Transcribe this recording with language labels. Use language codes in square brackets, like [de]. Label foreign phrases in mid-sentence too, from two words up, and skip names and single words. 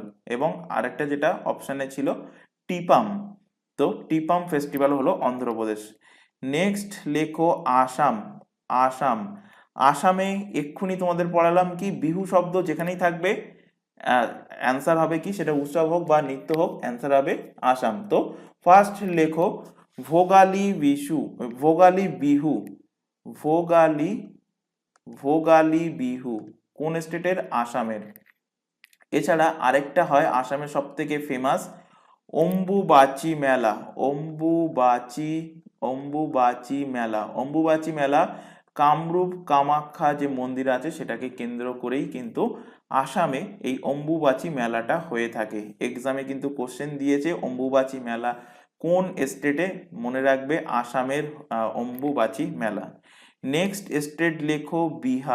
[bn] এবং আরেকটা যেটা অপশানে ছিল টিপাম, তো টিপাম ফেস্টিভ্যাল হলো অন্ধ্রপ্রদেশ। নেক্সট লেখো আসাম। আসাম, আসামে এক্ষুনি তোমাদের পড়ালাম কি বিহু শব্দ যেখানেই থাকবে অ্যান্সার হবে কি, সেটা উৎসব হোক বা নৃত্য হোক, অ্যান্সার হবে আসাম। তো ফার্স্ট লেখো ভোগালী বিশু, ভোগালী বিহু, ভোগালী, ভোগালী বিহু কোন স্টেটের? আসামের। এছাড়া আরেকটা হয় আসামের সব থেকে ফেমাস অম্বুবাচী মেলা, অম্বুবাচী, অম্বুবাচী মেলা। অম্বুবাচী মেলা কামরূপ কামাখ্যা যে মন্দির আছে সেটাকে কেন্দ্র করেই কিন্তু আসামে এই অম্বুবাচী মেলাটা হয়ে থাকে। এক্সামে কিন্তু কোশ্চেন দিয়েছে অম্বুবাচী মেলা কোন স্টেটে, মনে রাখবে আসামের অম্বুবাচী মেলা। [en] next state [bn] লেখো বিহার।